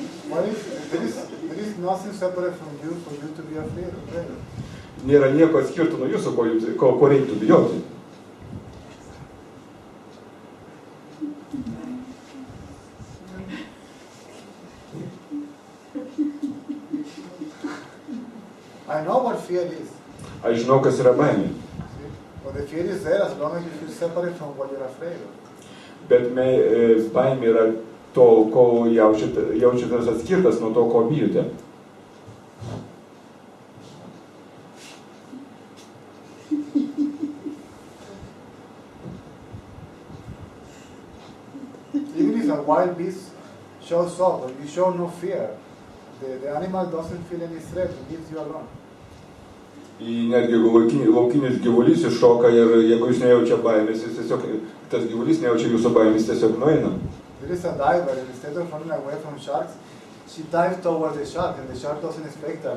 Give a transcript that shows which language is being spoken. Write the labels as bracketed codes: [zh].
[en] What is, there is nothing separate from you for you to be afraid of, right? [lt] Nėra nieko atskirto nuo jūsų, ko reiktų bijoti. [en] I know what fear is. [lt] Aš žinau, kas yra baimė. [en] But the fear is there as long as you feel separate from what you're afraid of. [lt] Bet baimė yra to, ko jaučiatės atskirtas nuo to, ko bijote. [en] Even if a wild beast shows up, but you show no fear, the animal doesn't feel any threat, it leaves you alone. [lt] Netgi laukinis gyvulys iššoka ir jeigu jūs nejaučia baimės, jis tiesiog, tas gyvulys nejaučia jūsų baimės, tiesiog nueina. [en] There is a diver, and instead of running away from sharks, she dives towards the shark, and the shark doesn't expect that.